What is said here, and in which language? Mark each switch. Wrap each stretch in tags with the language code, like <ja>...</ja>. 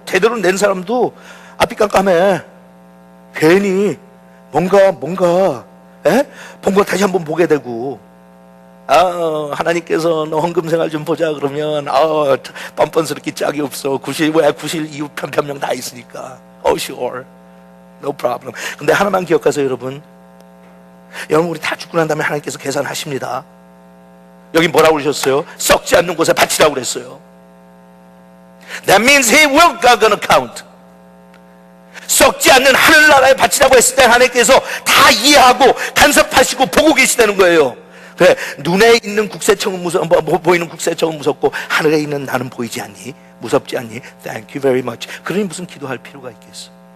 <ko>제대로 낸 사람도 앞이 깜깜해. 괜히 뭔가 본 거 다시 한번 보게 되고, 하나님께서 너 헌금 생활 좀 보자 그러면 뻔뻔스럽게 짝이 없어. 구실 이웃 편평명 다 있으니까.</ko> <en>sure, no problem.</en> <ko>근데 하나만 기억하세요, 여러분. 우리 다 죽고 난 다음에 하나님께서 계산하십니다. 여기 뭐라고 그러셨어요? 썩지 않는 곳에 바치라고 그랬어요.</ko> <en>That means He will gonna count.</en> <ko>썩지 않는 하늘나라에 바치라고 했을 때 하나님께서 다 이해하고 간섭하시고 보고 계시다는 거예요. 그래, 눈에 있는 국세청은 보이는 국세청은 무섭고 하늘에 있는 나는 보이지 않니? 무섭지 않니?</ko> <en>Thank you very much.</en> <ko>그러니 무슨 기도할 필요가 있겠어?</ko>